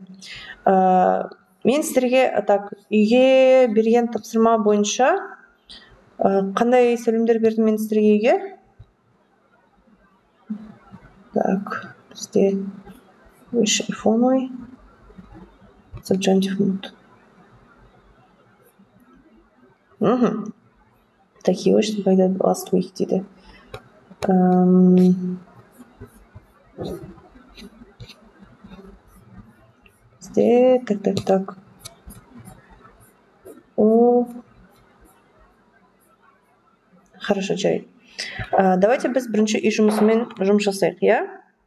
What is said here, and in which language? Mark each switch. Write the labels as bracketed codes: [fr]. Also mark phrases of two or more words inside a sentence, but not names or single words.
[kk] Мен сіздерге үйге берген тапсырма бойынша қандай сөйлемдер бердім мен сіздерге үйге? Так, бізде iPhone ой. [en] Subjunctive mood. [ru] Такие вот, что когда [en] last week [ru] дейді. [kk] Бізде, так. Хорошо, жарайды. Давайте біз бірінші үй жұмысымен жұмыс жасайық, иә?